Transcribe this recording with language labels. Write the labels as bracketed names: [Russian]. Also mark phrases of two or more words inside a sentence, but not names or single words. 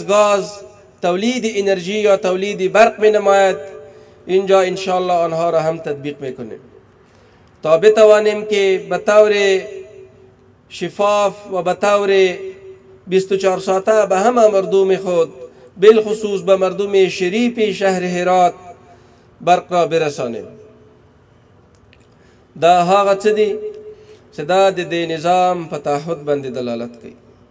[Persian] گاز تولید انرژی یا تولید برق می نماید اینجا انشاءالله آنها را هم تطبیق میکنیم تا بتوانیم که به طور شفاف و به طور 24 ساعته به همه مردم خود بالخصوص به مردم شریف شهر هرات برق را برسانیم. [Pashto] دا هاغه څه دي چې دا د دې نظام په تعهد باندې دلالت کوي.